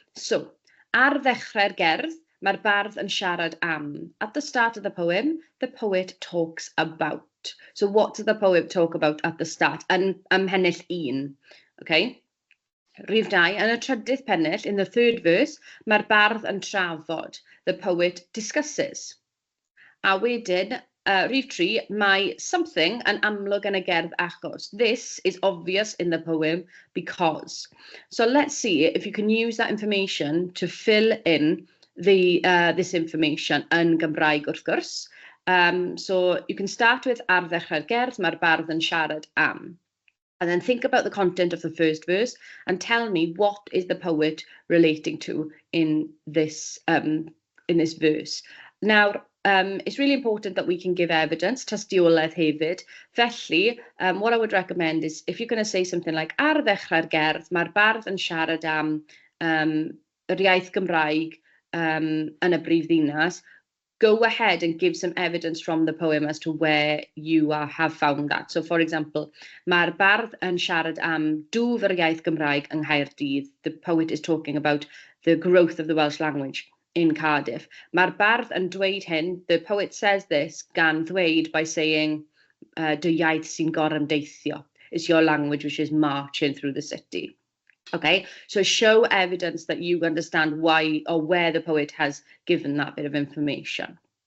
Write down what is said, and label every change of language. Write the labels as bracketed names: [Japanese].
[Welsh] So, ar ddechrau'r gerdd, mae'r bardd yn siarad am. [English] At the start of the poem, the poet talks about. So, what does the poet talk about at the start? [Welsh] Yn pennill 1, okay? Rhif 2, yn y trydydd pennill, [English] in the third verse, [Welsh] mae'r bardd yn trafod. [English] The poet discusses. [Welsh] A wedyn, rhif 3, mae something yn amlwg yn y gerdd achos. [English] This is obvious in the poem because. So let's see if you can use that information to fill in this information [Welsh] yn Gymraeg wrth gwrs. [English] So you can start with [Welsh] ar ddechrau'r gerdd, mae'r bardd yn siarad am. [English] And then think about the content of the first verse and tell me what is the poet relating to in this verse. Now, it's really important that we can give evidence, [Welsh] tystiolaeth hefyd. [English] Felly, what I would recommend is if you're going to say something like [Welsh] ar ddechrau'r gerdd, mae'r bardd yn siarad am yr iaith Gymraeg yn y brifddinas, [English] go ahead and give some evidence from the poem as to where you have found that. [Welsh] So, for example, mae'r bardd yn siarad am dwf yr iaith Gymraeg yng Nghaerdydd. [English] The poet is talking about the growth of the Welsh language in Cardiff. [Welsh] Mae'r bardd yn dweud hyn, [English] the poet says this [Welsh] gan ddweud [English] by saying, [Welsh] dy iaith sy'n gorymdeithio. [English] It's your language which is marching through the city. Okay, so show evidence that you understand why or where the poet has given that bit of information.